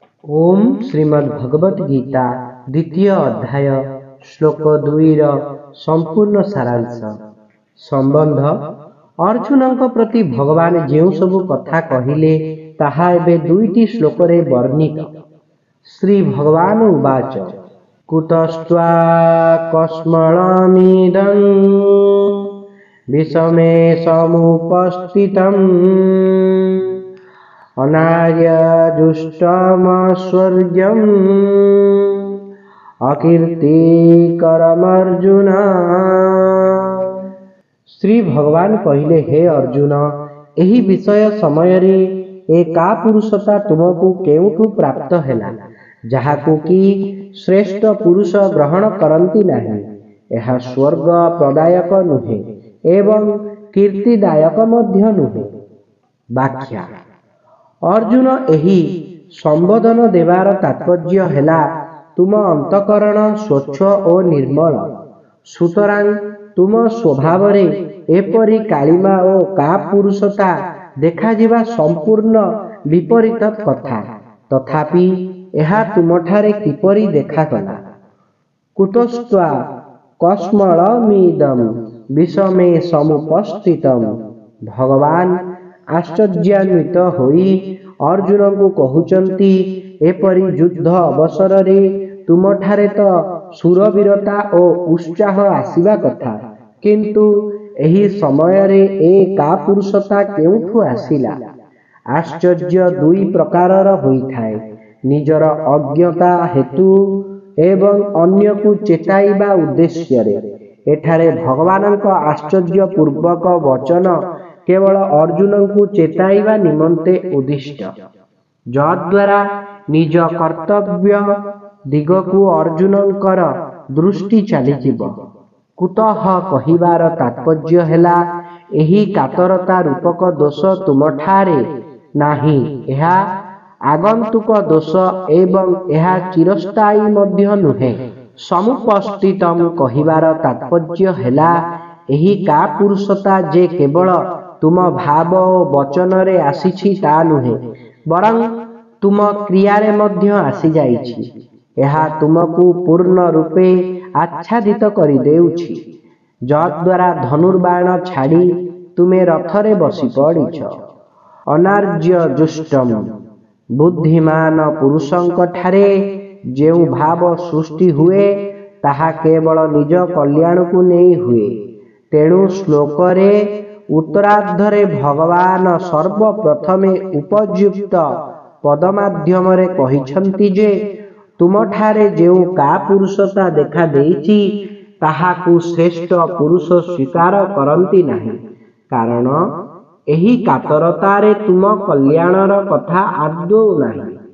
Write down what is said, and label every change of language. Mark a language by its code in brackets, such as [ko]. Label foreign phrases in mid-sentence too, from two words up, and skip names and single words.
[or] ଓମ୍ ଶ୍ରୀମଦ୍ ଭଗବତ ଗୀତା ଦ୍ୱିତୀୟ ଅଧ୍ୟାୟ ଶ୍ଳୋକ 2 ସମ୍ପୂର୍ଣ୍ଣ ସାରାଂଶ ସମ୍ବନ୍ଧ ଅର୍ଜୁନ ପ୍ରତି ଭଗବାନ ଯୋ ସବୁ କଥା କହିଲେ ତାହା ଏବେ 2ଟି ଶ୍ଳୋକ ରେ ବର୍ଣ୍ଣିତ। [sa] श्री भगवान उवाच कुतस्त्वा कस्मलमिदं विषमे समुपस्थितम् अनार्यजुष्टमस्वर्ग्यम् अकीर्तिकरमर्जुन। [or] ଶ୍ରୀ ଭଗବାନ କହିଲେ, ହେ ଅର୍ଜୁନ, ଏହି ବିଷୟ ସମୟ ରେ ଏ କା ପୁରୁଷତା ତୁମକୁ କେଉଁଠୁ ପ୍ରାପ୍ତ ହେଲା ଯାହାକୁ କି ଶ୍ରେଷ୍ଠ ପୁରୁଷ ଗ୍ରହଣ କରନ୍ତି ନାହିଁ। ଏହା ସ୍ୱର୍ଗ ପ୍ରଦାୟକ ନୁହେଁ ଏବଂ କୀର୍ତ୍ତିଦାୟକ ମଧ୍ୟ ନୁହେଁ। ବ୍ୟାଖ୍ୟା ଅର୍ଜୁନ ଏହି ସମ୍ବୋଧନ ଦେବାର ତାତ୍ପର୍ଯ୍ୟ ହେଲା ତୁମ ଅନ୍ତଃକରଣ ସ୍ୱଚ୍ଛ ଓ ନିର୍ମଳ, ସୁତରାଂ ତୁମ ସ୍ୱଭାବ ରେ ଏପରି କାଳିମା ଓ କା ପୁରୁଷତା ଦେଖା ଯିବା ସମ୍ପୂର୍ଣ୍ଣ ବିପରୀତ କଥା, ତଥାପି ଏହା ତୁମଠାରେ କିପରି ଦେଖା ଗଲା। [sa] कुतस्त्वा कस्मलमिदं विषमे समुपस्थितम्। [or] ଭଗବାନ ଆଶ୍ଚର୍ଯ୍ୟାନ୍ୱିତ ହୋଇ ଅର୍ଜୁନକୁ କହୁଛନ୍ତି, ଏପରି ଯୁଦ୍ଧ ଅବସର ରେ ତୁମଠାରେ ତ ଶୂରବୀରତା ଓ ଉତ୍ସାହ ଆସିବା କଥା, କିନ୍ତୁ ଏହି ସମୟ ରେ ଏ କା ପୁରୁଷତା କେଉଁଠୁ ଆସିଲା। ଆଶ୍ଚର୍ଯ୍ୟ ଦୁଇ ପ୍ରକାରର ହୋଇଥାଏ, ନିଜର ଅଜ୍ଞତା ହେତୁ ଏବଂ ଅନ୍ୟକୁ ଚେତାଇବା ଉଦ୍ଦେଶ୍ୟ ରେ। ଏଠାରେ ଭଗବାନଙ୍କ ଆଶ୍ଚର୍ଯ୍ୟ ପୂର୍ବକ ବଚନ କେବଳ ଅର୍ଜୁନକୁ ଚେତାଇବା ନିମନ୍ତେ ଉଦ୍ଦିଷ୍ଟ, ଯଦ୍ୱାରା ନିଜ କର୍ତ୍ତବ୍ୟ ଦିଗକୁ ଅର୍ଜୁନଙ୍କର ଦୃଷ୍ଟି ଚାଲିଯିବ। କୁତଃ କହିବାର ତାତ୍ପର୍ଯ୍ୟ ହେଲା ଏହି କାତରତା ରୂପକ ଦୋଷ ତୁମଠାରେ ନାହିଁ, ଏହା ଆଗନ୍ତୁକ ଦୋଷ ଏବଂ ଏହା ଚିରସ୍ଥାୟୀ ମଧ୍ୟ ନୁହେଁ। ସମୁପସ୍ଥିତମ କହିବାର ତାତ୍ପର୍ଯ୍ୟ ହେଲା ଏହି କା ପୁରୁଷତା ଯେ କେବଳ ତୁମ ଭାବ ଓ ବଚନ ରେ ଆସିଛି ତା ନୁହେଁ, ବରଂ ତୁମ କ୍ରିୟା ରେ ମଧ୍ୟ ଆସି ଯାଇଛି। ଏହା ତୁମକୁ ପୂର୍ଣ୍ଣ ରୂପେ ଆଚ୍ଛାଦିତ କରି ଦେଉଛି, ଯଦ୍ୱାରା ଧନୁର୍ବାଣ ଛାଡ଼ି ତୁମେ ରଥରେ ବସି ପଡ଼ିଛ। [sa] अनार्य जुष्टम [or] ବୁଦ୍ଧିମାନ ପୁରୁଷଙ୍କ ଠାରେ ଯେଉଁ ଭାବ ସୃଷ୍ଟି ହୁଏ ତାହା କେବଳ ନିଜ କଲ୍ୟାଣକୁ ନୁହେଁ ହୁଏ। ତେଣୁ ଶ୍ଳୋକ ରେ ଉତ୍ତରାର୍ଦ୍ଧରେ ଭଗବାନ ସର୍ବପ୍ରଥମେ ଉପଯୁକ୍ତ ପଦ ମାଧ୍ୟମ ରେ କହିଛନ୍ତି ଯେ ତୁମଠାରେ ଯେଉଁ କା ପୁରୁଷତା ଦେଖା ଦେଇଛି ତାହାକୁ ଶ୍ରେଷ୍ଠ ପୁରୁଷ ସ୍ୱୀକାର କରନ୍ତି ନାହିଁ, କାରଣ ଏହି କାତରତାରେ ତୁମ କଲ୍ୟାଣର କଥା ଆଦୌ ନାହିଁ।